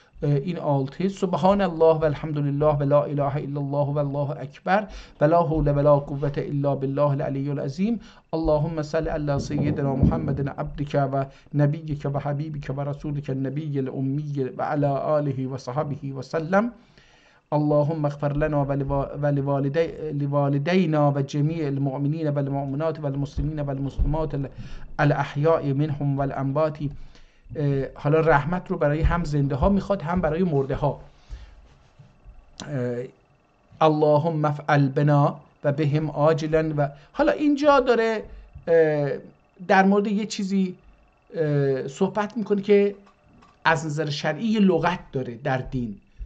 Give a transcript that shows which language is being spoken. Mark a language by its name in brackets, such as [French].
[Persian] این آلته [Arabic] سبحان الله و الحمدلله و لا اله الا الله و الله اکبر و لا حول و لا قوة الا بالله العلی العظیم. اللهم صل علی سیدنا محمد عبدک و نبیک و حبیبک و رسولک النبی الامی و علی آله و صحبه و سلم. اللهم اغفر لنا ولوالدينا وجميع المؤمنين والمؤمنات والمسلمين والمسلمات الاحیاء منهم والاموات. [Persian] حالا رحمت رو برای هم زنده ها میخواد هم برای مرده ها. [Arabic] اللهم افعل بنا و بهم عاجلا. [Persian] و حالا اینجا داره در مورد یه چیزی صحبت میکنه که از نظر شرعی لغت داره در دین.